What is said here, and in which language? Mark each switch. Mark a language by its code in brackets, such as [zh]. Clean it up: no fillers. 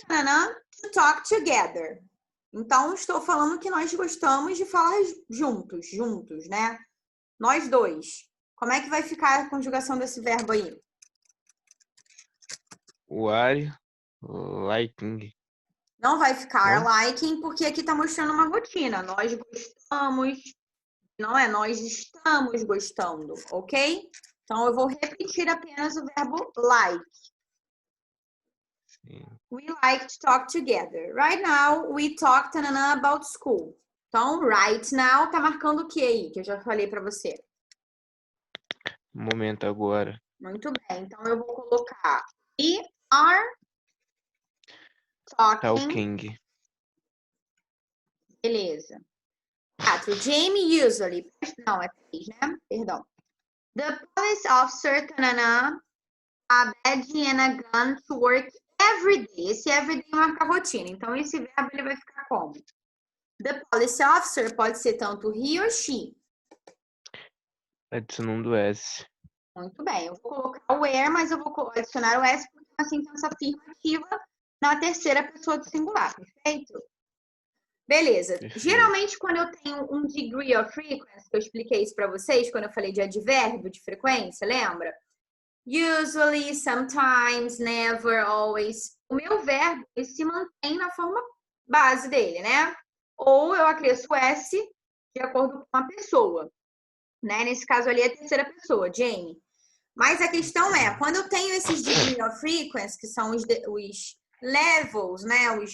[en] tanana, to talk together. [pt] Então, estou falando que nós gostamos de falar juntos, né? Nós dois. Como é que vai ficar a conjugação desse verbo aí? [en] O are liking. [pt] Não vai ficar Não? liking, porque aqui está mostrando uma rotina. Nós gostamos, não é? Nós estamos gostando, ok? Então, eu vou repetir apenas o verbo like. Sim. [en] We like to talk together. Right now, we talk tanana, about school. [pt] Então, right now tá marcando o que aí? Que eu já falei para você. Momento agora. Muito bem. Então, eu vou colocar [en] we are talking. [pt] Beleza. 4. Jamie usually. Não, é 3, né? Perdão. [en] The police officer, tanana, a badge and a gun to work every day. [pt] Esse every day marca rotina. Então, esse verbo ele vai ficar como? The police officer pode ser tanto he ou she. Adicionando S. Muito bem. Eu vou colocar o where, mas eu vou adicionar o S porque é uma sentença afirmativa na terceira pessoa do singular. Perfeito? Beleza. Perfeito. Geralmente, quando eu tenho um degree of frequency, eu expliquei isso para vocês quando eu falei de advérbio de frequência, lembra? [en] Usually, sometimes, never, always. [pt] O meu verbo ele se mantém na forma base dele, né? Ou eu acresço S de acordo com a pessoa, né? Nesse caso ali é a terceira pessoa, Jamie. Mas a questão é, quando eu tenho esses degree of frequency, que são os levels, né?